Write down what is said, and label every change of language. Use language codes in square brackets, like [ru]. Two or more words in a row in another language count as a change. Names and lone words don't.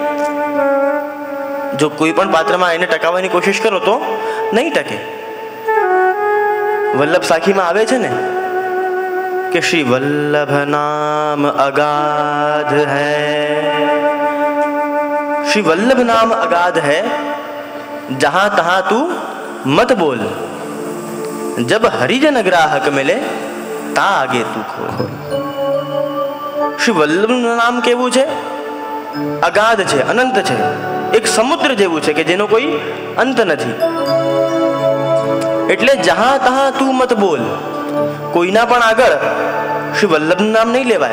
[gu] જો કોઈ પણ પાત્રમાં એને ટકાવવાની કોશિશ કરો તો નહીં ટકે. વલ્લભ સાખીમાં આવે છે ને કે [hi] श्री वल्लभ नाम अगाध है, श्री वल्लभ नाम अगाध है, जहां तहां तू मत बोल, जब हरिजन ग्राहक मिले ता आगे तू खोल. [gu] શ્રી વલ્લભનું નામ કેવું છે? અગાધ છે, અનંત છે, એક સમુદ્ર જેવું છે કે જેનો કોઈ અંત નથી. એટલે [hi] जहां तहां तू मत बोल, [gu] કોઈના પણ આગળ શ્રી વલ્લભનું નામ નહીં લેવાય.